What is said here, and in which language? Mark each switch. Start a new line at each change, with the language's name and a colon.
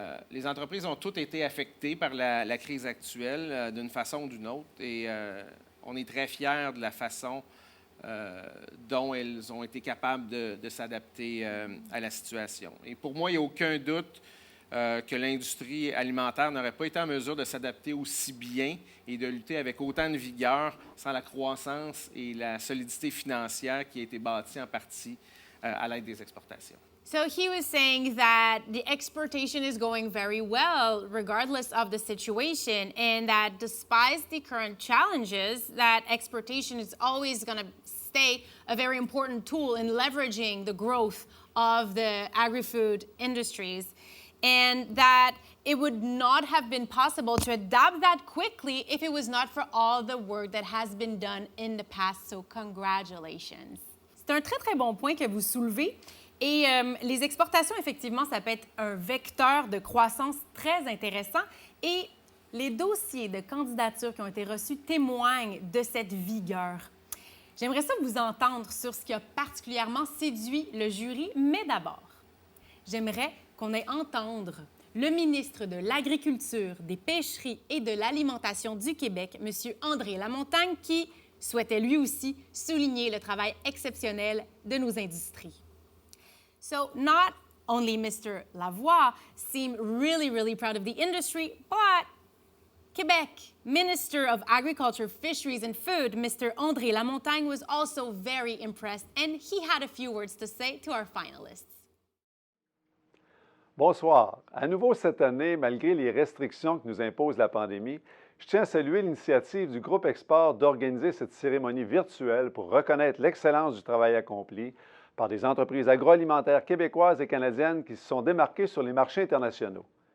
French: Les entreprises ont toutes été affectées par la crise actuelle d'une façon ou d'une autre et on est très fiers de la façon dont elles ont été capables de s'adapter à la situation. Et pour moi, il n'y a aucun doute que l'industrie alimentaire n'aurait pas été en mesure de s'adapter aussi bien et de lutter avec autant de vigueur sans la croissance et la solidité financière qui a été bâtie en partie à l'aide des exportations.
English: So he was saying that the exportation is going very well regardless of the situation, and that despite the current challenges, that exportation is always going to stay a very important tool in leveraging the growth of the agri-food industries, and that it would not have been possible to adapt that quickly if it was not for all the work that has been done in the past. So congratulations.
French: C'est un très, très bon point que vous soulevez. Et les exportations, effectivement, ça peut être un vecteur de croissance très intéressant. Et les dossiers de candidature qui ont été reçus témoignent de cette vigueur. J'aimerais ça vous entendre sur ce qui a particulièrement séduit le jury, mais d'abord, j'aimerais qu'on ait entendre le ministre de l'Agriculture, des Pêcheries et de l'Alimentation du Québec, M. André Lamontagne, qui souhaitait lui aussi souligner le travail exceptionnel de nos industries.
English: So not only Mr. Lavoie seemed really, really proud of the industry, but Quebec Minister of Agriculture, Fisheries and Food, Mr. André Lamontagne, was also very impressed, and he had a few words to say to our finalists.
French: Bonsoir. À nouveau cette année, malgré les restrictions que nous impose la pandémie, je tiens à saluer l'initiative du groupe Export d'organiser cette cérémonie virtuelle pour reconnaître l'excellence du travail accompli par des entreprises agroalimentaires québécoises et canadiennes qui se sont démarquées sur les marchés internationaux.